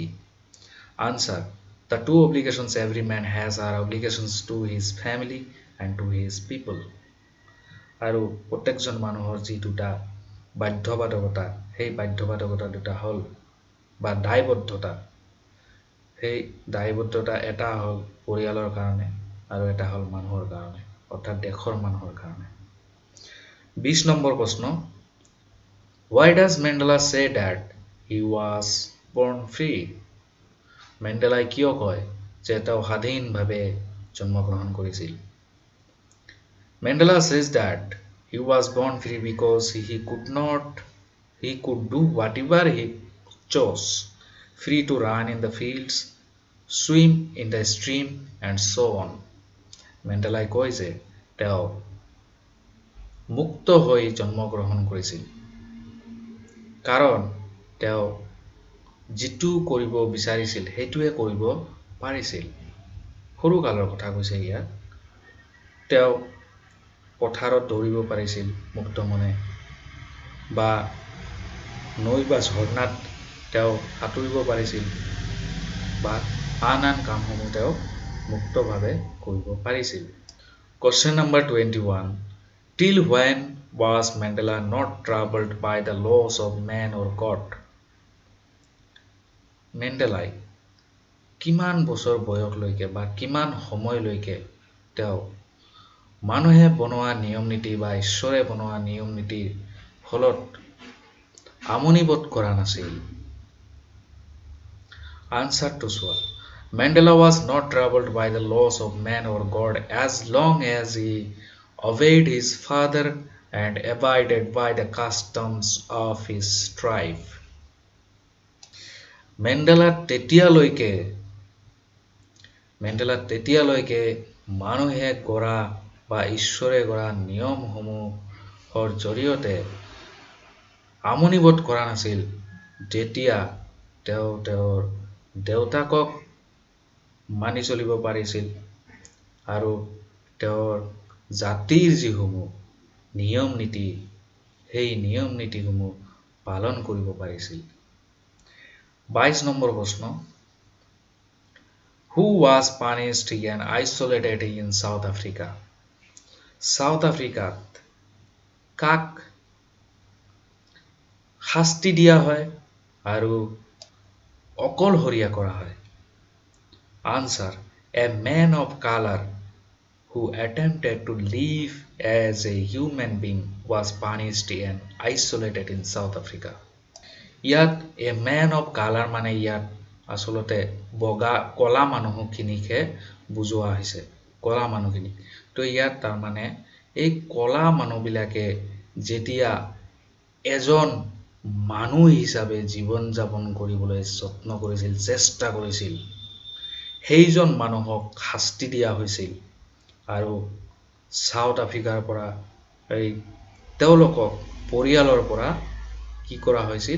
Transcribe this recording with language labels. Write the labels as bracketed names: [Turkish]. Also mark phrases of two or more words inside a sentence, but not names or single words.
[English] Answer, the two obligations every man has are obligations to his family and to his people. [Assamese] আৰু প্ৰত্যেকজন মানুহৰ যি দুটা বাধ্যবাধকতা, সেই বাধ্যবাধকতা দুটা হ'ল বা দায়বদ্ধতা, সেই দায়বদ্ধতা এটা হ'ল পৰিয়ালৰ কাৰণে আৰু এটা হ'ল মানুহৰ কাৰণে, অৰ্থাৎ দেশৰ মানুহৰ কাৰণে। 20 নম্বৰ প্ৰশ্ন, [English] why does Mandela say that he was born free? [Assamese] মেণ্ডেলাই কিয় কয় যে তেওঁ স্বাধীনভাৱে জন্মগ্ৰহণ কৰিছিল? [English] Mandela says that he was born free because he could do whatever he chose, free to run in the fields, swim in the stream and so on. [Assamese] মেণ্ডেলাই কয় যে তেওঁ মুক্ত হৈ জন্মগ্ৰহণ কৰিছিল কাৰণ তেওঁ যিটো কৰিব বিচাৰিছিল সেইটোৱে কৰিব পাৰিছিল। সৰু কালৰ কথা কৈছে ইয়াত। তেওঁ পথাৰত দৌৰিব পাৰিছিল মুক্ত মনে, বা নৈ বা ঝৰ্ণাত তেওঁ সাঁতুৰিব পাৰিছিল, বা আন কামসমূহ তেওঁ মুক্তভাৱে কৰিব পাৰিছিল। [English] Question number 21. Till when was Mandela not troubled by the laws of man or God? [Assamese] মেণ্ডেলাই কিমান বছৰ বয়সলৈকে বা কিমান সময়লৈকে তেওঁ মানুহে বনোৱা নিয়ম নীতি বা ঈশ্বৰে বনোৱা নিয়ম নীতিৰ ফলত আমনিবোধ কৰা নাছিল? আনসাৰটো চোৱা। [English] Mandela was not troubled by the laws of man or God as long as he obeyed his father and abided by the customs of his tribe. [Assamese] মেণ্ডেলা তেতিয়ালৈকে মানুহে গঢ়া বা ঈশ্বৰে গঢ়া নিয়মসমূহৰ জৰিয়তে আমনিবোধ কৰা নাছিল যেতিয়া তেওঁ তেওঁৰ দেউতাকক মানি চলিব পাৰিছিল আৰু তেওঁৰ জাতিৰ যিসমূহ নিয়ম নীতি সেই নিয়ম নীতিসমূহ পালন কৰিব পাৰিছিল। 22 নম্বৰ প্ৰশ্ন। [English] Who was punished and isolated in South Africa? [Assamese] South Africa কাক শাস্তি দিয়া হয় আৰু অকলহৰীয়া কৰা হয়? [English] Answer: a man of color who attempted to live as a human being was punished and isolated in South Africa. [Assamese] ইয়াত [English] a man of color [Assamese] মানে ইয়াত আসলতে বগা কলা মানুহখিনিকে বুজোৱা হৈছে, কলা মানুহখিনি। তো ইয়াত তাৰ মানে এই কলা মানুহবিলাকে যেতিয়া এজন মানুহ হিচাপে জীৱন যাপন কৰিবলৈ যত্ন কৰিছিল, চেষ্টা কৰিছিল, সেইজন মানুহক শাস্তি দিয়া হৈছিল আৰু সাউথ আফ্ৰিকাৰ পৰা তেওঁলোকক পৰিয়ালৰ পৰা কি কৰা হৈছিল?